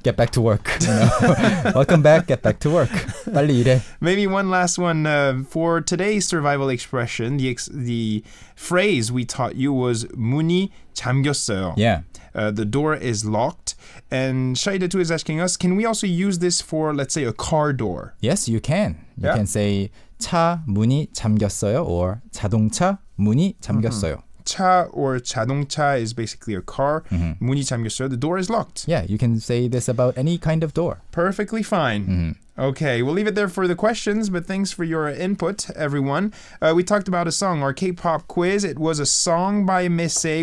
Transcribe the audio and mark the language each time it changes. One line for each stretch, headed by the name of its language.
English: Get back to work. You know? Welcome back. Get back to work.
Korean: 빨리 일해.
English: Maybe one last one for today's survival expression. The phrase we taught you was
Korean: 문이 잠겼어요.
English: Yeah. The door is locked. And Shaida2 is asking us, can we also use this for, let's say, a car door? Yes, you can. You Yeah. can say
Korean: 차 문이 잠겼어요
English: or
Korean: 자동차 문이 잠겼어요.
English: 차 or 자동차 is basically a car.
Korean: 문이 잠겼어요.
English: The door is locked. Yeah, you can say this about any kind of door. Perfectly fine. Okay, we'll leave it there for the questions, but thanks for your input, everyone. We talked about a song, our K-pop quiz. It was a song by Miss A.